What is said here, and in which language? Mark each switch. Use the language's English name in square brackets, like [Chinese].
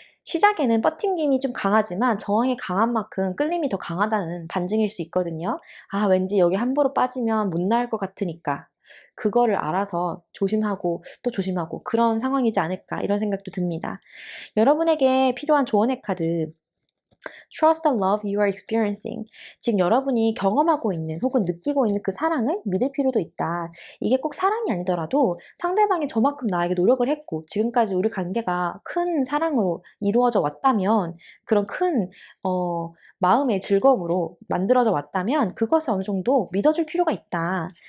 [Korean] 시작에는 버팅김이 좀 강하지만 저항이 강한 만큼 끌림이 더 강하다는 반증일 수 있거든요. 아, 왠지 여기 함부로 빠지면 못 나올 것 같으니까. 그거를 알아서 조심하고 또 조심하고 그런 상황이지 않을까 이런 생각도 듭니다. 여러분에게 필요한 조언의 카드 [English] Trust the love you are experiencing. [Korean] 지금 여러분이 경험하고 있는 혹은 느끼고 있는 그 사랑을 믿을 필요도 있다. 이게 꼭 사랑이 아니더라도 상대방이 저만큼 나에게 노력을 했고 지금까지 우리 관계가 큰 사랑으로 이루어져 왔다면 그런 큰 마음의 즐거움으로 만들어져 왔다면 그것을 어느 정도 믿어줄 필요가 있다.